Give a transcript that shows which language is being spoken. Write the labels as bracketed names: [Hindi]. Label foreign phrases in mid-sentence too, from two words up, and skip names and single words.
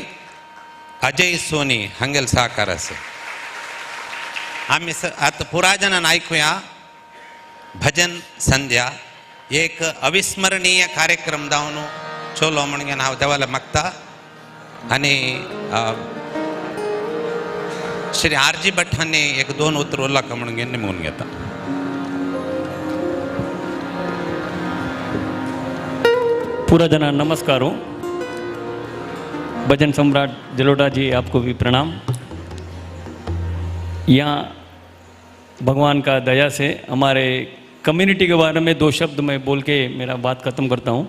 [Konkani] अजय सोनी हांगेल सहकार आसा आम्ही आता पुरा जनान ऐकूया भजन संध्या एक अविस्मरणीय कार्यक्रम जावन चोलो म्हणून हांव देवाला मागता आणि श्री आरजी भट हांनी एक दोन उतर उल्लेख म्हणून निमून घेता [Hindi] पूरा जना नमस्कार हो भजन सम्राट जलोटा जी आपको भी प्रणाम। यहाँ भगवान का दया से हमारे कम्युनिटी के बारे में दो शब्द मैं बोल के मेरा बात ख़त्म करता हूँ।